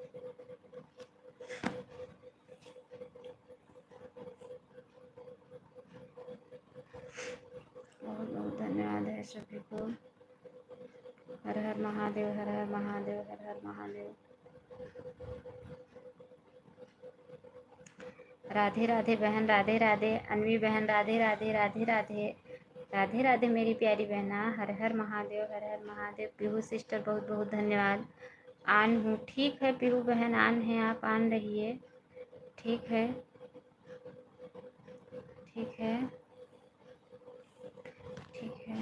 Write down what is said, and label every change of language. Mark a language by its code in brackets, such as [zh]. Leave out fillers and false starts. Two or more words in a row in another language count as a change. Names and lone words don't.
[hi] बहुत बहुत धन्यवाद है सभी को। हर हर महादेव, हर हर महादेव, हर हर महादेव। राधे राधे बहन, राधे राधे। अन्वी बहन राधे राधे, राधे राधे, राधे राधे मेरी प्यारी बहना। हर हर महादेव, हर हर महादेव। पीहू सिस्टर बहुत बहुत धन्यवाद। आन हूँ, ठीक है पीहू बहन, आन है आप, आन रहिए, ठीक है, ठीक है, ठीक है।